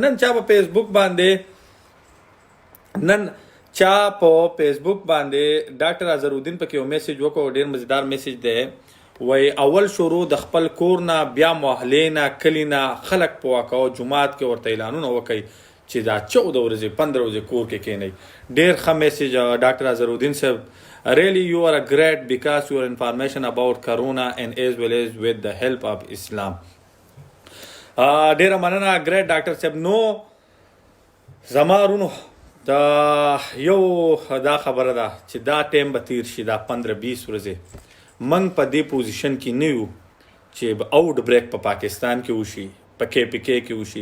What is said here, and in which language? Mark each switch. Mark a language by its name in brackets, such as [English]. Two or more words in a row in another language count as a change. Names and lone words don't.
[Pashto] نن چا په فیسبوک باندې ډاکټر اظهرالدین پکې یو میسیج وکړو، ډېر مزیدار میسیج دی. وای اول شروع د خپل کور نه، بیا محلې نه، کلي نه خلک پوه کوه، جومات کې ورته اعلانونه وکئ چې دا 14 ورځې 15 ورځې کور کې کښېنئ. ډېر ښه میسیج ډاکټر اظهرالدین صاحب. [English] Really, you are a great because your information about Corona and as well as with the help of Islam. [Pashto] ډېره مننه [English] great doctor [Pashto] صاحب. نو زما رونو دا یو دا خبره ده چې دا ټایم به تیر شي، دا 15-20 ورځې موږ په دې پوزیشن کې نه یو چې آوټ بریک په پاکستان کې وشي، په KPK کې وشي.